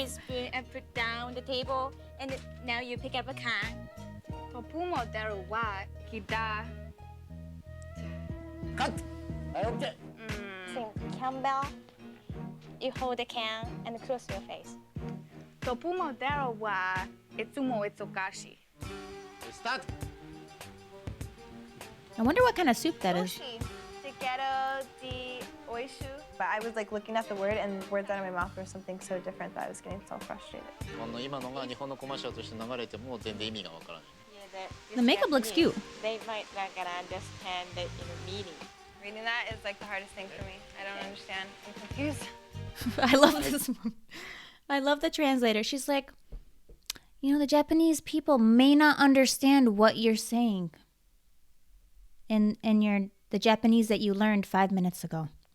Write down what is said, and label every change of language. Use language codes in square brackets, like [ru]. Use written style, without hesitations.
[en] With spoon and put down the table, and now you pick up a can. [ja] トップモデルはkita. [en] Cut! [ja] はい、 [en] OK! Sing Campbell, you hold the can and close your face. [ja] トップモデルはいつも忙しい。 [en] Start! I wonder what kind of soup that is. Together the oishu. But I was like looking at the word and words out of my mouth were something so different that I was getting so frustrated. [ja] 今のが日本のコマーシャルとして流れても全然意味がわからない。 [en] The makeup looks cute. They might not gonna understand the meaning. Reading that is like the hardest thing for me. I don't understand. I'm confused. I love this one. I love the translator. She's like, you know, the Japanese people may not understand what you're saying in the Japanese that you learned 5 minutes ago.